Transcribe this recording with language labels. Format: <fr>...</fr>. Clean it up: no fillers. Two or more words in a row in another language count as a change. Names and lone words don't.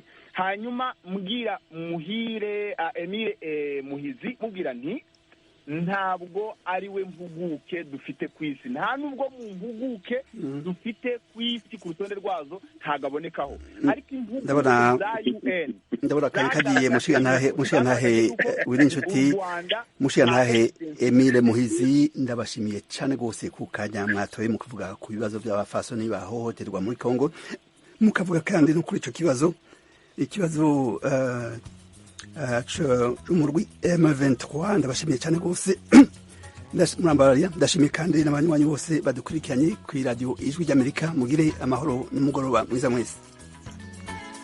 <rw>Hanyuma mbwira Muhire Emile Muhizi, mubwira nti ntabwo ari we mpuguke dufite ku isi, nta nubwo mu mpuguke dufite ku isi ku rutonde rwazo ntagabonekaho, ariko impuguke za UN</rw> <rn>ndabona kari kagiye. Mushirantahe Willy Nshuti, Mushirantahe Emile Muhizi, ndabashimiye cyane rwose ku kanya mwatoye mu kuvuga ku bibazo by'abafasoni bahohoterwa muri Kongo, mukavuga kandi no kuri ico kibazo ikibazo umurwi M23 ndabashimiye cyane rwose murambarariya ndashimiye kandi n'abanywanyi bose badukurikiranye ku radio ijwi ry'Amerika mugire amahoro n'umugoroba mwiza mwese.</rn>